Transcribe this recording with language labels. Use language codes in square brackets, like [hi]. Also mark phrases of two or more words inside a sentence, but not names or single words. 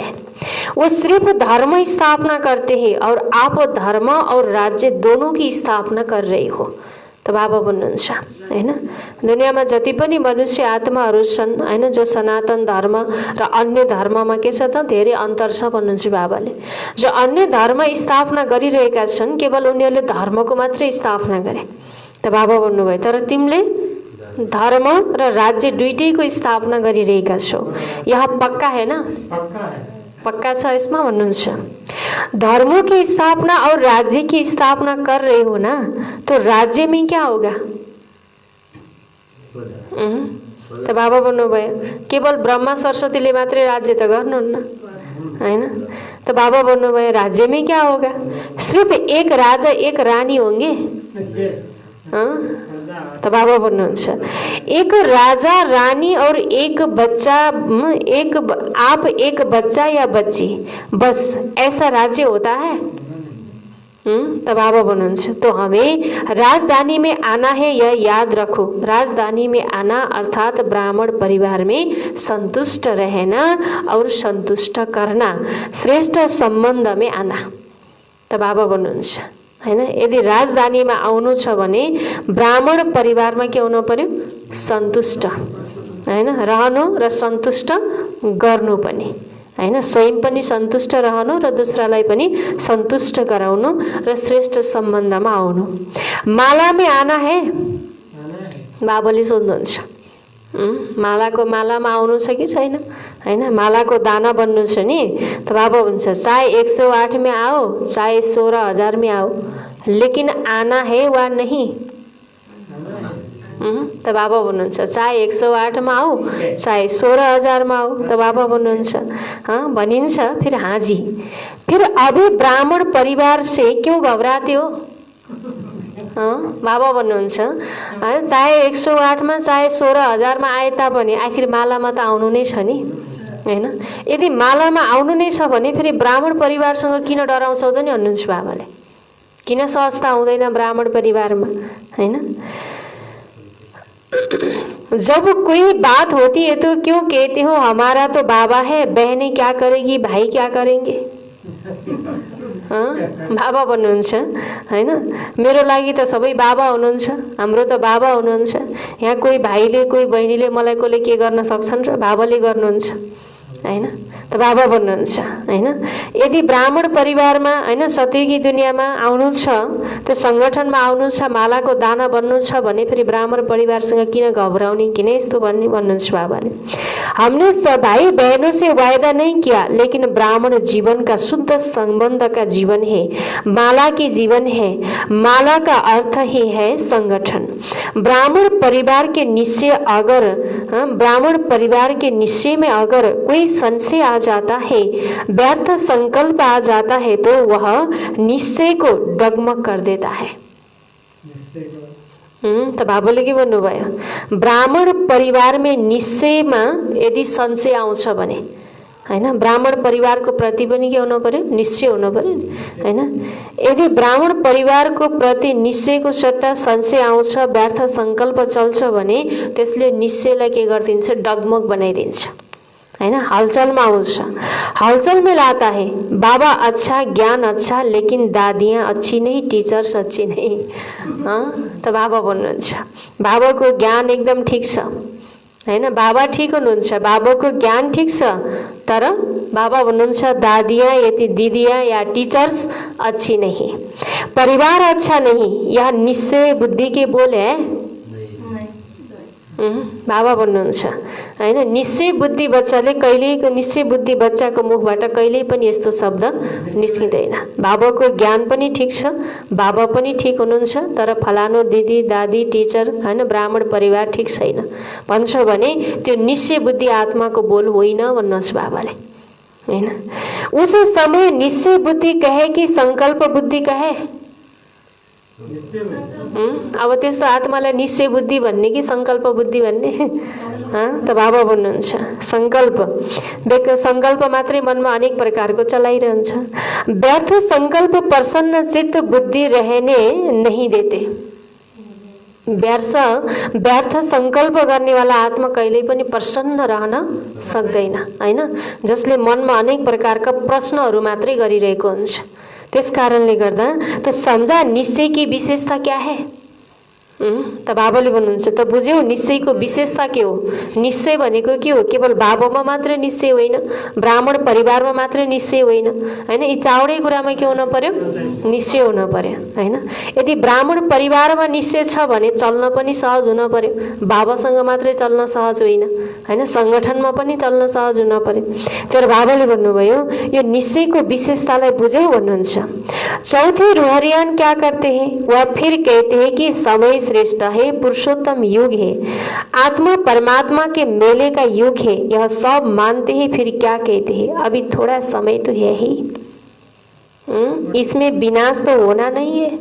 [hi] वो सिर्फ धर्म स्थापना करते हैं और आप धर्म और राज्य दोनों की स्थापना कर रहे हो। [ne] त बाबा भन्नुहुन्छ, हैन, दुनियाँमा जति पनि मनुष्य आत्माहरू छन्, हैन, जो सनातन धर्म र अन्य धर्ममा के छ त धेरै अन्तर छ भन्नुहुन्छ बाबाले। जो अन्य धर्म स्थापना गरिरहेका छन् केवल उनीहरूले धर्मको मात्रै स्थापना गरे। त बाबा भन्नुभयो तर तिमीले धर्म र राज्य दुईटैको स्थापना गरिरहेका छौ, यहाँ पक्का [hi] है ना? [ne] पक्का छ यसमा भन्नुहुन्छ। [hi] धर्मों की स्थापना और राज्य की स्थापना कर रहे हो ना, तो राज्य में क्या होगा? [ne] तो बाबा भन्नुभयो केवल ब्रह्मा सरस्वतीले मात्रै राज्य त गर्नुहुन्न, हैन। [hi] तो बाबा भन्नुभयो राज्य में क्या होगा? सिर्फ एक राजा एक रानी होंगे। तो बाबा भन्नुहुन्छ एक राजा रानी और एक बच्चा, आप एक बच्चा या बच्ची, बस ऐसा राज्य होता है? [ne] त बाबा भन्नुहुन्छ [hi] तो हमें राजधानी में आना है, यह याद रखो। राजधानी में आना अर्थात ब्राह्मण परिवार में संतुष्ट रहना और संतुष्ट करना, श्रेष्ठ संबंध में आना। [ne] त बाबा भन्नुहुन्छ हैन, यदि राजधानीमा आउनु छ भने ब्राह्मण परिवारमा के हुनु पर्यो? सन्तुष्ट हैन, रहनु र सन्तुष्ट गर्नु पनि हैन, स्वयं पनि सन्तुष्ट रहनु र दूसरालाई पनि सन्तुष्ट गराउनु र श्रेष्ठ सम्बन्धमा आउनु। मालामा [hi] आना है, [ne] बाबाले सोध्नुहुन्छ मालाको मालामा आउनु छ कि छैन हैन, मालाको दाना बन्नु छ नि। त बाबा भन्छ [hi] चाहे 108 में आओ चाहे 16,000 में आओ, लेकिन आना है वा नहीं। [ne] त बाबा भन्नुहुन्छ [hi] चाहे 108 में आओ चाहे 16,000 में आओ। [ne] त बाबा भन्नुहुन्छ भनिन्छ [hi] फिर हाजी, फिर अभी ब्राह्मण परिवार से क्यों घबराते हो? [ne] बाबा भन्नुहुन्छ [hi] चाहे 108 में चाहे 16,000 में [ne] आए तापनि आखिर मालामा त आउनु नै छ नि हैन। यदि मालामा आउनु नै छ भने फेरि ब्राह्मण परिवारसँग किन डराउँछौ त नि भन्नुहुन्छ बाबाले। किन सहजता हुँदैन ब्राह्मण परिवारमा हैन। [hi] जब कोई बात होती है तो क्यों कहते हो हमारा तो बाबा है, बहनें क्या करेगी, भाई क्या करेंगे? [ne] बाबा भन्नुहुन्छ हैन, मेरो लागि त सबै बाबा हुनुहुन्छ, हाम्रो त बाबा हुनुहुन्छ। यहाँ कोही भाइले कोही बहिनीले मलाई कसले के गर्न सक्छन् र? बाबाले गर्नुहुन्छ हैन। त बाबा भन्नुहुन्छ हैन, यदि ब्राह्मण परिवारमा हैन सत्यकी दुनियाँमा आउनु छ, त्यो संगठनमा आउनु छ, मालाको दाना बन्नु छ भने फेरि ब्राह्मण परिवारसँग किन घबराउने, किन यस्तो भन्ने भन्नुहुन्छ बाबाले। [hi] हमने भाई बहनों से वायदा नहीं किया, लेकिन ब्राह्मण जीवन का शुद्ध संबंध का जीवन है, माला की जीवन है। माला का अर्थ ही है संगठन। ब्राह्मण परिवार के निश्चय अगर ब्राह्मण परिवार के निश्चय में अगर कोई संशय आ जाता है, व्यर्थ संकल्प आ जाता है, तो वह निश्चय को डगमग कर देता है। [ne] त बाबुले के भन्नुभयो? ब्राह्मण [hi] परिवार में [ne] निश्चयमा यदि संशय आउँछ भने हैन, ब्राह्मण परिवारको प्रति पनि के हुनु पर्यो? निश्चय हुनु पर्यो हैन। यदि ब्राह्मण परिवारको प्रति निश्चयको सट्टा संशय आउँछ, व्यर्थ संकल्प चल्छ भने त्यसले निश्चयलाई के गरिदिन्छ? डगमग बनाइदिन्छ हैन, हलचलमा आउँछ। [hi] हलचल में लाता है। बाबा अच्छा, ज्ञान अच्छा, लेकिन दादियाँ अच्छी नहीं, टीचर्स अच्छी नहीं। [ne] त बाबा भन्नुहुन्छ बाबाको ज्ञान एकदम ठीक छ हैन, बाबा ठीक हुनुहुन्छ, बाबाको ज्ञान ठीक छ, तर बाबा भन्नुहुन्छ दादियाँ यदि दिदियाँ [hi] या टीचर्स अच्छी नहीं, परिवार अच्छा नहीं। यह निश्चय बुद्धि के बोल है। [ne] बाबा भन्नुहुन्छ हैन, निश्चय बुद्धि बच्चाले कहिल्यै, निश्चय बुद्धि बच्चाको मुखबाट कहिल्यै पनि यस्तो शब्द निस्किँदैन। बाबाको ज्ञान पनि ठीक छ, बाबा पनि ठीक हुनुहुन्छ, तर फलानो दिदी दादी टिचर हैन ब्राह्मण परिवार ठीक छैन भन्छ भने त्यो निश्चय बुद्धि आत्माको बोल होइन भन्नुहोस् बाबाले हैन। [hi] उस समय निश्चय बुद्धि कहे कि संकल्प बुद्धि कहे? [ne] अब त्यस्तो आत्मालाई निश्चय बुद्धि भन्ने कि संकल्प बुद्धि भन्ने? त बाबा भन्नुहुन्छ संकल्प मात्रै मनमा अनेक प्रकारको चलाइरहन्छ। [hi] व्यर्थ संकल्प प्रसन्न चित्त बुद्धि रहने नहीं देते। [ne] व्यर्थ संकल्प गर्नेवाला आत्मा कहिल्यै पनि प्रसन्न रहन सक्दैन हैन, जसले मनमा अनेक प्रकारका प्रश्नहरू मात्रै गरिरहेको हुन्छ। त्यस कारणले गर्दा त [hi] समझा निश्चय की विशेषता क्या है? [ne] त बाबाले भन्नुहुन्छ त बुझ्यौ निश्चयको विशेषता के हो? निश्चय भनेको के हो? केवल बाबामा मात्र निश्चय होइन, ब्राह्मण परिवारमा मात्र निश्चय होइन हैन, यी चावडै कुरामा के हुन पर्यो? निश्चय हुन पर्यो हैन। यदि ब्राह्मण परिवारमा निश्चय छ भने चल्न पनि सहज हुन पर्यो, बाबासँग मात्रै चल्न सहज होइन हैन, संगठनमा पनि चल्न सहज हुन पर्यो। तर बाबाले भन्नुभयो यो निश्चयको विशेषतालाई बुझ्यौ भन्नुहुन्छ। [hi] चौथे रुहरियान क्या करते हैं? वह फिर कहते हैं कि समय श्रेष्ठ है, पुरुषोत्तम युग है, आत्मा परमात्मा के मेले का युग है, यह सब मानते हैं, फिर क्या कहते हैं? अभी थोड़ा समय तो है ही, इसमें विनाश तो होना नहीं है।